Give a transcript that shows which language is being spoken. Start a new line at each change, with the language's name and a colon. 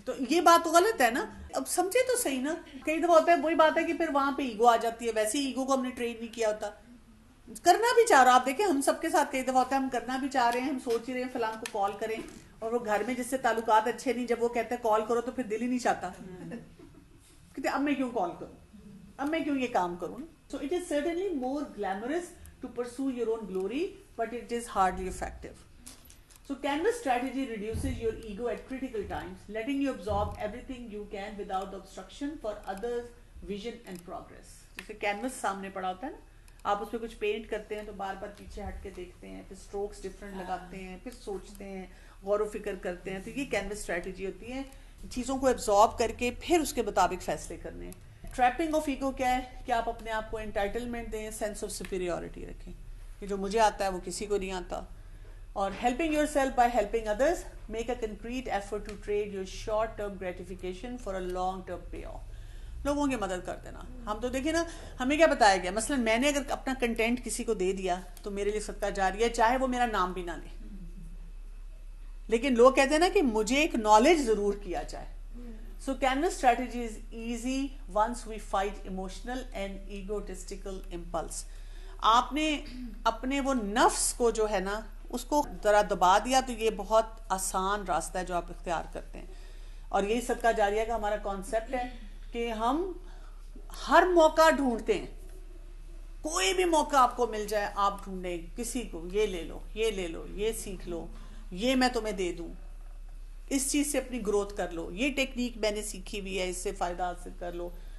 Urdu: تو یہ بات تو غلط ہے نا, اب سمجھے تو صحیح نا. کئی دفعہ ہوتا ہے وہی بات ہے کہ پھر وہاں پہ ایگو آ جاتی ہے, ویسے ہی ایگو کو ہم نے ٹرین نہیں کیا ہوتا. کرنا بھی چاہ رہا, آپ دیکھیں ہم سب کے ساتھ کئی دفعہ ہوتا ہے ہم کرنا بھی چاہ رہے ہیں, ہم سوچ ہی رہے ہیں فلاں کو کال کریں, اور وہ گھر میں جس سے تعلقات اچھے نہیں, جب وہ کہتے ہیں کال کرو تو پھر دل ہی نہیں چاہتا, کہتے اب میں کیوں کال کروں, اب میں کیوں یہ کام کروں.
English: So it is certainly more glamorous to pursue your own glory but it is hardly effective. So canvas strategy reduces your ego at critical times, letting you absorb everything you can without obstruction for others' vision and progress.
Urdu: جیسے canvas سامنے پڑا ہوتا ہے نا, آپ اس پہ کچھ pant کرتے ہیں تو بار بار پیچھے ہٹ کے دیکھتے ہیں, پھر اسٹروکس ڈفرنٹ لگاتے ہیں, پھر سوچتے ہیں, غور و فکر کرتے ہیں. تو یہ کینوس اسٹریٹجی ہوتی ہے, چیزوں کو ایبزارب کر کے پھر اس کے مطابق فیصلے کرنے.
English: trapping of ego
Urdu: کیا ہے کہ آپ اپنے آپ کو انٹائٹلمنٹ دیں,
English: sense of superiority
Urdu: رکھیں کہ جو مجھے آتا ہے وہ کسی کو نہیں آتا. اور
English: helping yourself by helping others, make a concrete effort to trade your short term gratification for a long term payoff.
Urdu: لوگوں کی مدد کر دینا. ہم تو دیکھیں نا, ہمیں کیا بتایا گیا, مثلا میں نے اگر اپنا کنٹینٹ کسی کو دے دیا تو میرے لیے صدقہ جاری ہے, چاہے وہ میرا نام بھی نہ لے, لیکن لوگ کہتے ہیں نا کہ مجھے ایک نالج ضرور کیا جائے.
English: So canvas strategy is easy once we fight emotional and egotistical impulse.
Urdu: آپ نے اپنے وہ نفس کو جو ہے نا اس کو ذرا دبا دیا تو یہ بہت آسان راستہ ہے جو آپ اختیار کرتے ہیں. اور یہی صدقہ جاریہ کا ہمارا کانسیپٹ ہے کہ ہم ہر موقع ڈھونڈتے ہیں, کوئی بھی موقع آپ کو مل جائے آپ ڈھونڈیں, کسی کو یہ لے لو, یہ لے لو, یہ سیکھ لو, یہ میں تمہیں دے دوں, اس چیز سے اپنی گروتھ کر لو, یہ ٹیکنیک میں نے سیکھی ہوئی ہے, اس سے فائدہ حاصل کر لو.